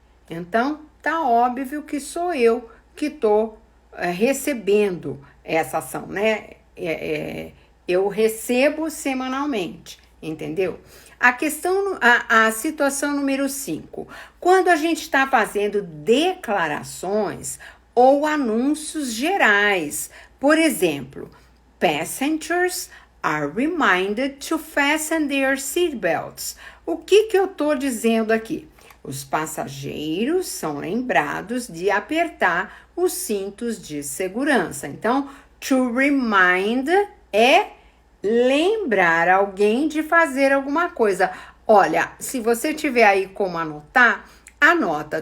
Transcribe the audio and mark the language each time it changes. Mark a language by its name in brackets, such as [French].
[Portuguese] Então, tá óbvio que sou eu que estou recebendo essa ação, né? Eu recebo semanalmente, entendeu? A situação número 5. Quando a gente está fazendo declarações ou anúncios gerais. Por exemplo, [English] passengers are reminded to fasten their seatbelts. [Portuguese] O que eu estou dizendo aqui? Os passageiros são lembrados de apertar os cintos de segurança. Então, to remind é lembrar alguém de fazer alguma coisa. Olha, se você tiver aí como anotar, anota.